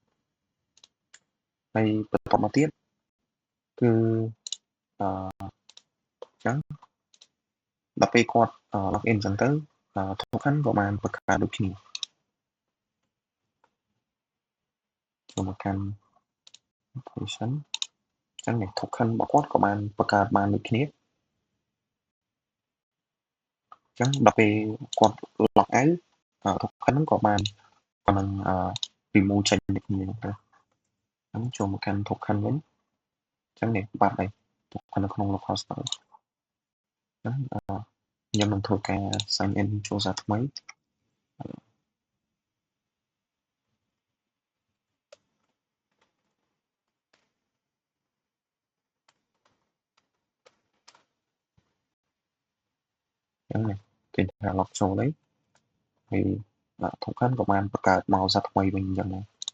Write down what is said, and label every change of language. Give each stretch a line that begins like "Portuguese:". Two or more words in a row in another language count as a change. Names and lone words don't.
Khmer: ហើយបន្តមកទៀតគឺអញ្ចឹងដល់ពេលគាត់
English: log in
Khmer: អញ្ចឹងទៅ token ក៏បានបង្កើតដូចគ្នាចូលមកកាន់ position អញ្ចឹងនេះ token របស់គាត់ក៏បានបង្កើតបានដូចគ្នា អញ្ចឹងដល់ពេលគាត់
English: log out
Khmer: token ហ្នឹងក៏បានគាត់នឹងremove ចេញដូចគ្នាហ្នឹងទៅអញ្ចឹងចូលមកកាន់ token វិញអញ្ចឹងនេះបាត់ហើយ token នៅក្នុង
English: local store
Khmer: អញ្ចឹងខ្ញុំនឹងធ្វើការ
English: sign in
Khmer: ចូលសារថ្មី អញ្ចឹងនេះគេថា log ចូលហើយហើយ token ក៏បានបង្កើតមកសារថ្មីវិញអញ្ចឹងដែរ